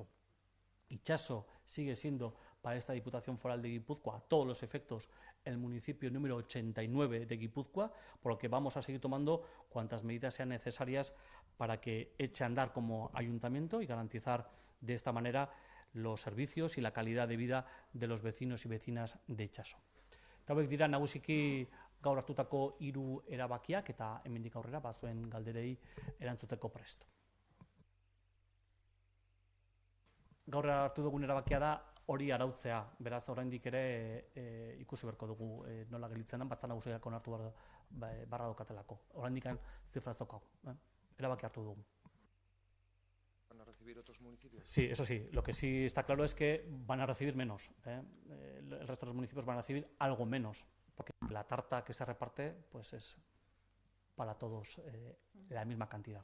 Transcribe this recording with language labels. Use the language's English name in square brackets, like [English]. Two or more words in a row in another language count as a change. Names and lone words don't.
[Spanish] Itsaso sigue siendo para esta Diputación Foral de Guipúzcoa, a todos los efectos, el municipio número 89 de Guipúzcoa, por lo que vamos a seguir tomando cuantas medidas sean necesarias para que eche a andar como ayuntamiento y garantizar de esta manera los servicios y la calidad de vida de los vecinos y vecinas de Itsaso. [Basque] Eta hauek dira nagusiki gaur hartutako 3 erabakiak eta hemendik aurrera bazuen galderei erantzuteko prest. Gaur hartu dugun erabakia da hori arautzea, beraz oraindik ere ikusi beharko dugu nola gelditzen den, batzar nagusiak onartu barra daukatelako. Oraindik zifra ez daukagu, erabaki hartu dugu. [Spanish] ¿Van a recibir otros municipios? Sí, eso sí. Lo que sí está claro es que van a recibir menos. El resto de los municipios van a recibir algo menos, porque la tarta que se reparte pues es para todos la misma cantidad.